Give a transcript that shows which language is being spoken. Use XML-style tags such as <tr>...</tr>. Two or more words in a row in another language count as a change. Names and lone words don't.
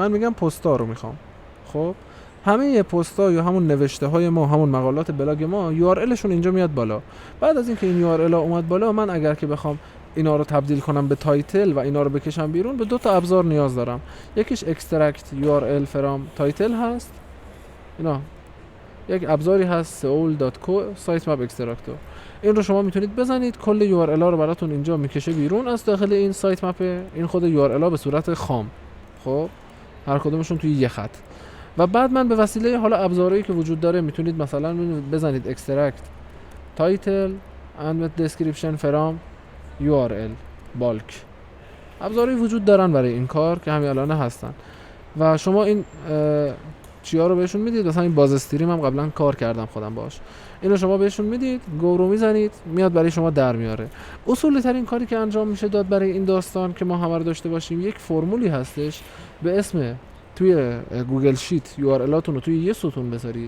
<fa>من میگم پستا رو میخوام. خب همه پستا یا همون نوشته های ما، همون مقالات بلاگ ما، URL شون اینجا میاد بالا. بعد از اینکه این URL ها اومد بالا، من اگر که بخوام اینا رو تبدیل کنم به تایتل و اینا رو بکشم بیرون، به 2 تا ابزار نیاز دارم. یکیش</fa> <en>extract URL from title</en> <fa>هست، اینا یک ابزاری هست seoul.co sitemap extractor. این رو شما میتونید بزنید، کل URL ها رو براتون اینجا میکشه بیرون از داخل این سایت مپ. این خود URL ها به صورت خام، خب هر کدومشون توی یه خط. و بعد من به وسیله حالا ابزارهایی که وجود داره میتونید مثلا بزنید</fa> <en>extract title and description from URL bulk.</en> <fa>ابزاری وجود دارن برای این کار که همین الان هستن و شما این چیا رو بهشون میدید. مثلا این باز استریم هم قبلا کار کردم خودم باش. اینو شما بهشون میدید، گو رو میزنید، میاد برای شما در میاره. اصولی ترین کاری که انجام میشه داد برای این داستان که ما همه رو داشته باشیم، یک فرمولی هستش به اسم توی گوگل شیت URLاتون رو توی یه ستون بذارید.</fa>